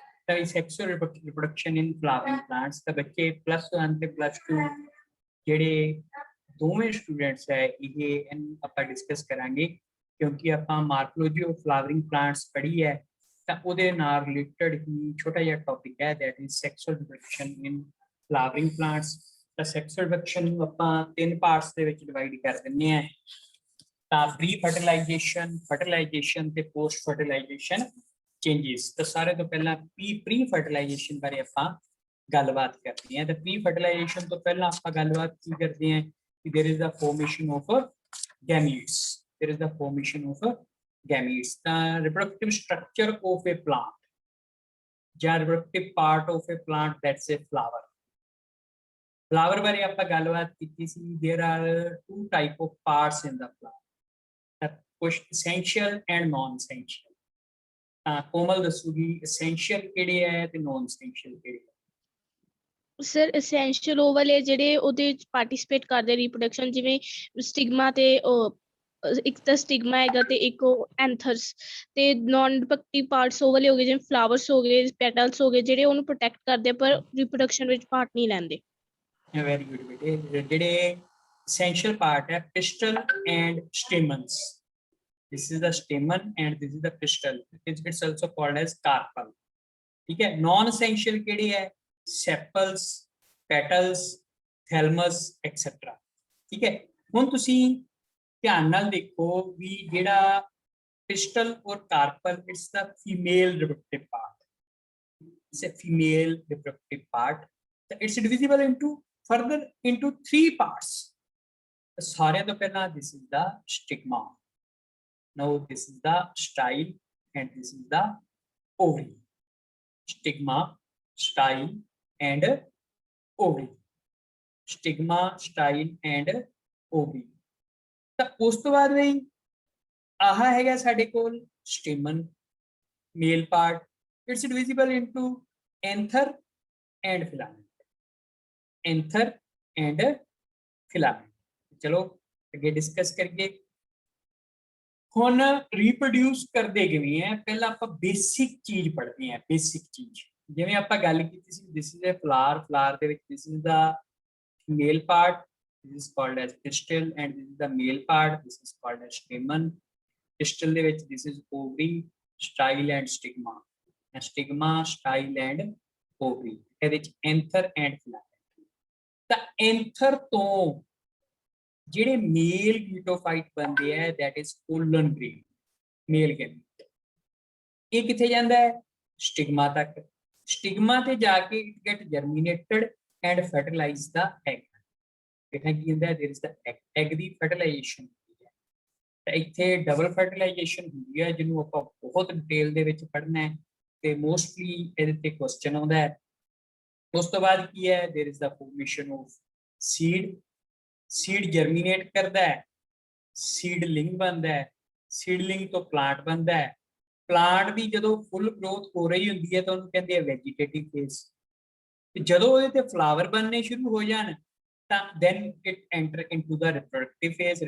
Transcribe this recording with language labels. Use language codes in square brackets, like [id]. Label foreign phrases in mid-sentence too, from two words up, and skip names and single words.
[en] sexual reproduction in flowering plants [pa] ਤਾਂ ਬੱਚੇ +1 ਤੇ +2 ਜਿਹੜੇ ਦੋਵੇਂ ਸਟੂਡੈਂਟਸ ਹੈ ਇਹ ਆਪਾਂ ਡਿਸਕਸ ਕਰਾਂਗੇ ਕਿਉਂਕਿ ਆਪਾਂ [en] morphology of flowering plants [pa] ਪੜ੍ਹੀ ਹੈ ਤਾਂ ਉਹਦੇ ਨਾਲ ਰਿਲੇਟਡ ਹੀ ਛੋਟਾ ਜਿਹਾ ਟੌਪਿਕ ਹੈ [en] that is sexual reproduction in flowering plants. [pa] ਤਾਂ [en] sexual reproduction [pa] ਨੂੰ ਆਪਾਂ 3 ਪਾਰਟਸ ਦੇ ਵਿੱਚ ਡਿਵਾਈਡ ਕਰ ਦਿੰਦੇ ਹਾਂ ਤਾਂ [en] pre fertilization, fertilization [pa] ਤੇ [en] post fertilization changes. [pa] ਤਾਂ ਸਾਰੇ ਤੋਂ ਪਹਿਲਾਂ [en] pre fertilization [pa] ਬਾਰੇ ਆਪਾਂ ਗੱਲਬਾਤ ਕਰਦੇ ਹਾਂ। ਤਾਂ [en] pre fertilization [pa] ਤੋਂ ਪਹਿਲਾਂ ਆਪਾਂ ਗੱਲਬਾਤ ਕੀ ਕਰਦੇ ਹਾਂ ਕਿ [en] there is the formation of gametes, there is the formation of gametes। the reproductive structure of a plant ਜਾਂ reproductive part of a plant, that's a flower। [pa] flower ਬਾਰੇ ਆਪਾਂ ਗੱਲਬਾਤ ਕੀਤੀ ਸੀ। [en] there are 2 type of parts in the flower, ਕੁਝ essential and non essential। [pa] ਕੋਮਲ ਦੱਸੂਗੀ essential ਕਿਹੜੇ ਹੈ ਤੇ [en] non essential [pa] ਕਿਹੜੇ ਹੈ। ਸਰ ਐਸੈਂਸ਼ੀਅਲ ਉਹ ਵਾਲੇ ਜਿਹੜੇ ਉਹਦੇ ਚ ਪਾਰਟਿਸਿਪੇਟ ਕਰਦੇ ਰੀਪਰੋਡਕਸ਼ਨ, ਜਿਵੇਂ ਸਟਿਗਮਾ ਤੇ ਇੱਕ ਤਾਂ ਸਟਿਗਮਾ ਹੈਗਾ ਤੇ ਇੱਕ ਉਹ ਐਂਥਰਸ। ਤੇ [en] non reproductive parts [pa] ਉਹ ਵਾਲੇ ਹੋ ਗਏ ਜਿਵੇਂ ਫਲਾਵਰਸ ਹੋ ਗਏ, ਪੈਟਲਸ ਹੋ ਗਏ, ਜਿਹੜੇ ਉਹਨੂੰ ਪ੍ਰੋਟੈਕਟ ਕਰਦੇ ਪਰ ਰੀਪਰੋਡਕਸ਼ਨ ਵਿੱਚ ਪਾਰਟ ਨਹੀਂ ਲੈਂਦੇ। [en] very good [pa] ਬੇਟੇ। [en] ਜਿਹੜੇ essential part ਹੈ pistil and stamens, this is the stamen and this is the pistil, it's also called as carpel। [hi] ठीक है। [en] non essential [pa] ਕਿਹੜੇ ਹੈ [en] sepals, petals, thalamus etc। [hi] ठीक है। [pa] ਹੁਣ ਤੁਸੀਂ ਧਿਆਨ ਨਾਲ ਦੇਖੋ ਵੀ ਜਿਹੜਾ [en] pistil ਔਰ carpel it's the female reproductive part, it's a female reproductive part। it's divisible into further into 3 parts। [pa] ਸਾਰਿਆਂ ਤੋਂ ਪਹਿਲਾਂ [en] this is the stigma, now this is the style and this is the ovary। stigma, style and ovary, stigma, style and ovary। [pa] ਤਾਂ ਉਸ ਤੋਂ ਬਾਅਦ ਵੀ ਆਹ ਹੈਗਾ ਸਾਡੇ ਕੋਲ [en] stamen, male part, it's divisible into anther and filament, anther and filament। [pa] ਚਲੋ ਅੱਗੇ ਡਿਸਕਸ ਕਰੀਏ। ਹੁਣ ਰੀਪਰੋਡਿਊਸ ਕਰਦੇ ਕਿਵੇਂ ਹੈ, ਪਹਿਲਾਂ ਆਪਾਂ ਬੇਸਿਕ ਚੀਜ਼ ਪੜ੍ਹਦੇ ਹਾਂ। ਬੇਸਿਕ ਚੀਜ਼ ਜਿਵੇਂ ਆਪਾਂ ਗੱਲ ਕੀਤੀ ਸੀ [en] this is a flower, flower [pa] ਦੇ ਵਿੱਚ [en] this is the male part, this is called as pistil and this is the male part, this is called as stamen. ਪਿਸਟਲ [pa] ਦੇ ਵਿੱਚ [en] this is ovary, style and stigma, stigma, style and ovary. [pa] ਇਹਦੇ ਵਿੱਚ [en] anther and filament. [pa] ਤਾਂ ਐਂਥਰ ਤੋਂ ਜਿਹੜੇ [en] male gametophyte [pa] ਬਣਦੇ ਹੈ [en] that is pollen grain, male gamete. [pa] ਇਹ ਕਿੱਥੇ ਜਾਂਦਾ ਹੈ ਸਟਿਗਮਾ ਤੱਕ। [en] ਸਟਿਗਮਾ [pa] ਤੇ ਜਾ ਕੇ [en] it get germinated and fertilize the egg. [pa] ਇੱਥੇ ਕੀ ਹੁੰਦਾ [en] there is the egg [pa] ਦੀ ਫਰਟੀਲਾਈਜੇਸ਼ਨ ਹੁੰਦੀ ਹੈ। ਤਾਂ ਇੱਥੇ [en] double fertilization [pa] ਹੁੰਦੀ ਹੈ ਜਿਹਨੂੰ ਆਪਾਂ ਬਹੁਤ ਡਿਟੇਲ ਦੇ ਵਿੱਚ ਪੜ੍ਹਨਾ ਹੈ ਤੇ ਮੋਸਟਲੀ ਇਹਦੇ ਤੇ ਕੁਐਸਚਨ ਆਉਂਦਾ ਹੈ। ਉਸ ਤੋਂ ਬਾਅਦ ਕੀ ਹੈ [en] there is the formation of seed, [pa] ਸੀਡ ਜਰਮੀਨੇਟ ਕਰਦਾ ਹੈ, ਸੀਡਲਿੰਗ ਬਣਦਾ ਹੈ, ਸੀਡਲਿੰਗ ਤੋਂ ਪਲਾਂਟ ਬਣਦਾ ਹੈ। ਪਲਾਂਟ ਦੀ ਜਦੋਂ [en] full growth [pa] ਹੋ ਰਹੀ ਹੁੰਦੀ ਹੈ ਤਾਂ ਉਹਨੂੰ ਕਹਿੰਦੇ ਆ [en] vegetative phase. [pa] ਤੇ ਜਦੋਂ ਉਹਦੇ ਤੇ ਫਲਾਵਰ ਬਣਨੇ ਸ਼ੁਰੂ ਹੋ ਜਾਣ ਤਾਂ [en] then it enter into the reproductive phase।